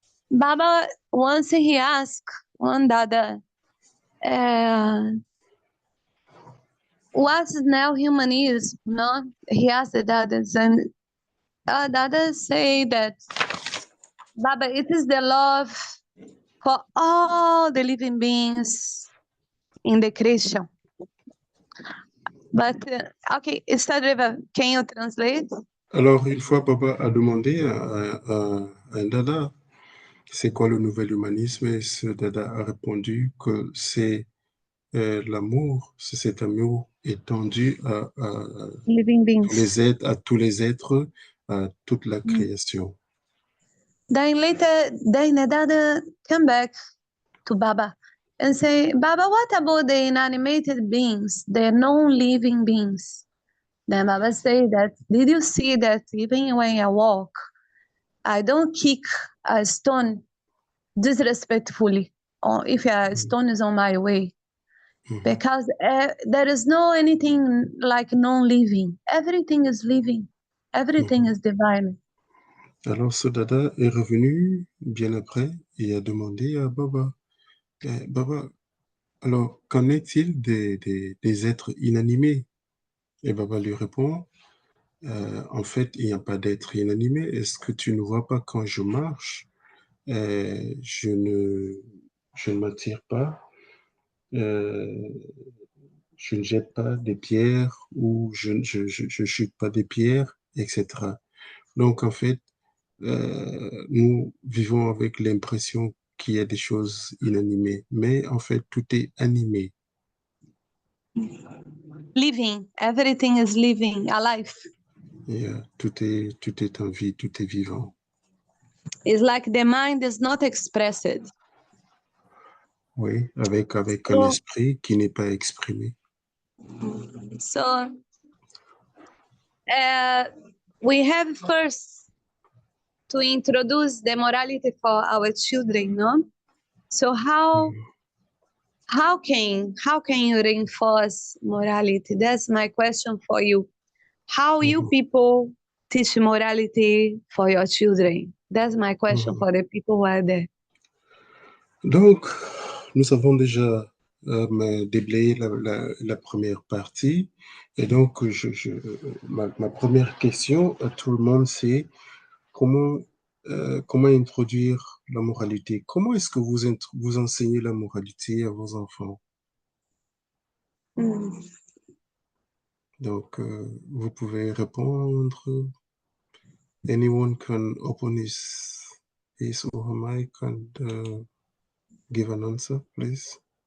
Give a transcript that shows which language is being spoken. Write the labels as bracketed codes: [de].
[en] Baba, once he asked one Dada, what's neo-humanism? No, he asked the Dadas, and Dadas say that, Baba, it is the love for all the living beings in the creation. But, okay, Stadreva, can you translate? [fr] Alors, une fois, Papa a demandé à un Dada, c'est quoi le nouvel humanisme? Et ce Dada a répondu que c'est l'amour, c'est cet amour étendu [en] Living [fr] tous les êtres, à tous les êtres, à toute la création. [en] Then later, then the Dada come back to Baba and say, Baba, what about the inanimated beings, the non-living beings? Then Baba say that, did you see that even when I walk, I don't kick a stone disrespectfully, or if a stone is on my way, because there is no anything like non-living. Everything is living. Everything is divine. [fr] Alors, ce Dada est revenu bien après et a demandé à Baba, Baba, alors, qu'en est-il des êtres inanimés? Et Baba lui répond, en fait, il n'y a pas d'être inanimé. Est-ce que tu ne vois pas quand je marche, je ne m'attire pas, je ne jette pas des pierres ou je chute pas des pierres, etc. Donc, en fait, nous vivons avec l'impression qu'il y a des choses inanimées, mais en fait, tout est animé. [en] Living. Everything is living, alive. [fr] Et, tout est en vie, tout est vivant. [en] It's like the mind is not expressed. [fr] Oui, avec un esprit qui n'est pas exprimé. [en] So we have first to introduce the morality for our children, no? So how can you reinforce morality? That's my question for you. How you people teach morality for your children? That's my question for the people who are there. [fr] Donc, nous avons déjà déblayé la première partie. Et donc, ma première question à tout le monde, c'est comment introduire la moralité? Comment est-ce que vous enseignez la moralité à vos enfants? Donc, vous pouvez répondre. [en] Anyone can open his or her mic and give an answer, please.